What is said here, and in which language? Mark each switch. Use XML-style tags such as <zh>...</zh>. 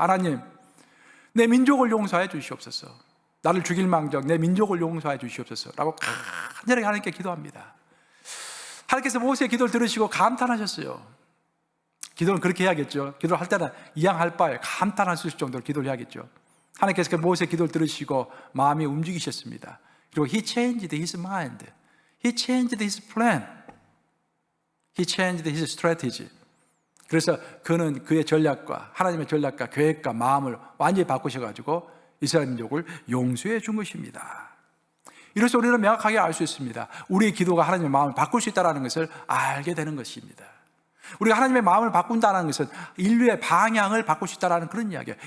<ko>하나님, 내 민족을 용서해 주시옵소서. 나를 죽일 망정 내 민족을 용서해 주시옵소서 라고 간절하게 하나님께 기도합니다. 하나님께서 모세의 기도를 들으시고 감탄하셨어요. 기도는 그렇게 해야겠죠. 기도를 할 때는 이양할 바에 감탄할 수 있을 정도로 기도를 해야겠죠. 하나님께서 그 모세의 기도를 들으시고 마음이 움직이셨습니다. 그리고</ko> <en>He changed his mind. He changed his plan. He changed his strategy.</en> <ko>그래서 그는 그의 전략과 하나님의 전략과 계획과 마음을 완전히 바꾸셔가지고 이스라엘 민족을 용서해 준 것입니다. 이로써 우리는 명확하게 알 수 있습니다. 우리의 기도가 하나님의 마음을 바꿀 수 있다는 것을 알게 되는 것입니다. 우리가 하나님의 마음을 바꾼다는 것은 인류의 방향을 바꿀 수 있다는 그런 이야기예요.</ko>